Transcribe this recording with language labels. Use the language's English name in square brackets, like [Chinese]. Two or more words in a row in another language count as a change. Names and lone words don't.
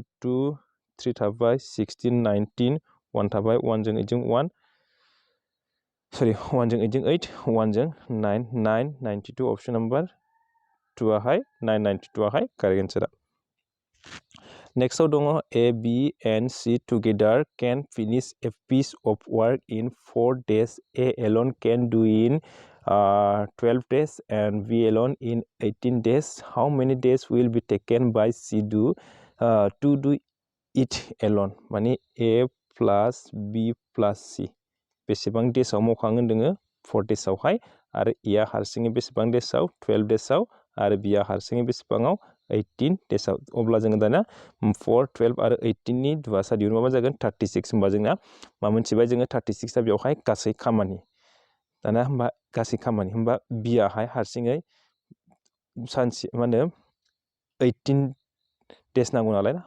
[Bodo] 2 3 थाबाय 16 19 1 थाबाय 1 जों 8 जों 1 सरि 1 जों 8 जों 8 1 जों 9 9 92 [English] option number [Bodo] 2 आहाय 992 आहाय [English] correct answer [Bodo] नेक्स्टआव दङ [English] A B and C together can finish a piece of work in 4 days A alone can do in 12 days and B alone in 18 days. How many days will be taken by C to do it alone? [Bodo] माने [English] A plus B plus C [Bodo] बेसेबां डेसआव मावखांगोन दोङो 4 डेसआवहाय आरो A आ हारसिङै बेसेबां डेसआव 12 डेसआव आरो B आ हारसिङै बेसेबाङाव 18 डेसआव अब्ला जोङो दाना 4 12 आरो 18 नि दुवासा दिहुनबा मा जागोन 36 होनबा जोंना मा मोनथिबाय जोङो 36 आ बेवहाय गासै खामानि दाना होनबा गासै खामानि होनबा B आहाय हारसिङै सानसे मा होनो 18 डेस नांगौ नालाय ना